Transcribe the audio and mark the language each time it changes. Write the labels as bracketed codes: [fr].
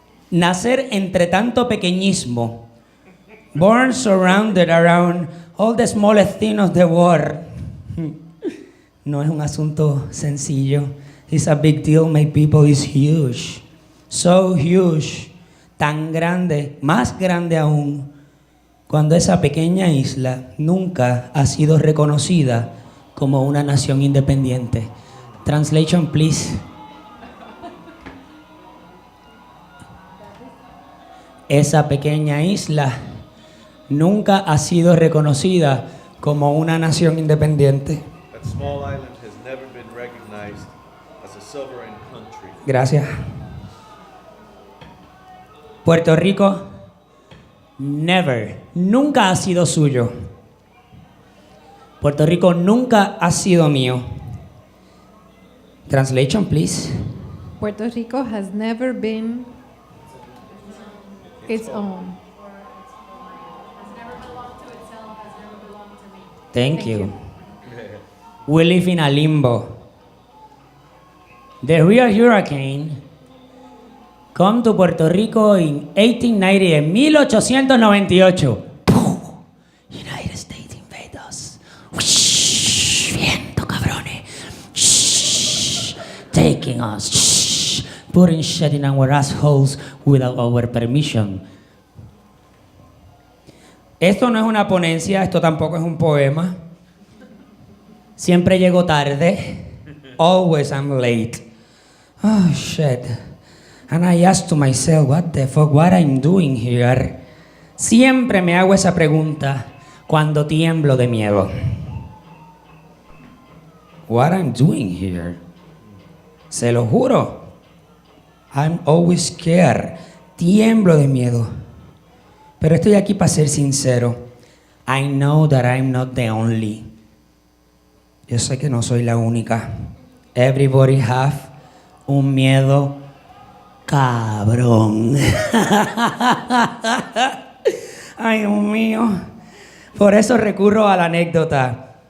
[es] Nacer entre tanto pequeñismo. [en] Born surrounded around all the smallest things of the world. [es] No es un asunto sencillo. [en] It's a big deal, my people. It's huge. So huge. Tan grande, más grande aún, [es] cuando esa pequeña isla nunca ha sido reconocida como una nación independiente. [en] Translation, please. [es] Esa pequeña isla nunca ha sido reconocida como una nación independiente. [en] That small island has never been recognized as a sovereign country. [es] Gracias. Puerto Rico nunca ha sido suyo. Puerto Rico nunca ha sido mío. [en] Translation, please. Puerto Rico has never been its own. Thank you. We live in a limbo. The real hurricane come to Puerto Rico in 1890, en 1898. United States invade us. Shh, [es] viento, cabrones. [en] Shh, taking us. Shh, putting shit in our assholes without our permission. [es] Esto no es una ponencia, esto tampoco es un poema. Siempre llego tarde. [en] Always I'm late. Oh, shit. And I ask to myself, what the fuck, what I'm doing here? [es] Siempre me hago esa pregunta cuando tiemblo de miedo. [en] What I'm doing here? [es] Se lo juro. [en] I'm always scared. [es] Tiemblo de miedo. Pero estoy aquí para ser sincero. [en] I know that I'm not the only. [es] Yo sé que no soy la única. [en] Everybody have [es] un miedo cabrón. Ay, Dios mío. Por eso recurro a la anécdota.